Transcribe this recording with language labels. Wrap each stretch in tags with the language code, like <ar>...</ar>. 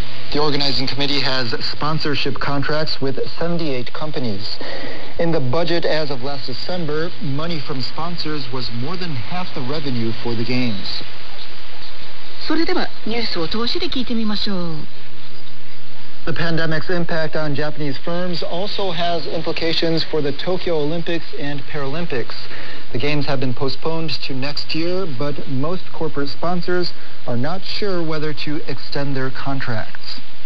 <en>The organizing committee has sponsorship contracts with 78 companies. In the budget as of last December, money from sponsors was more than half the revenue for the games.</en> <ja>それではニュースを通して聞いてみましょう。</ja> <en>The pandemic's impact on Japanese firms also has implications for the Tokyo Olympics and Paralympics. The games have been postponed to next year, but most corporate sponsors are not sure whether to extend their contracts.</en>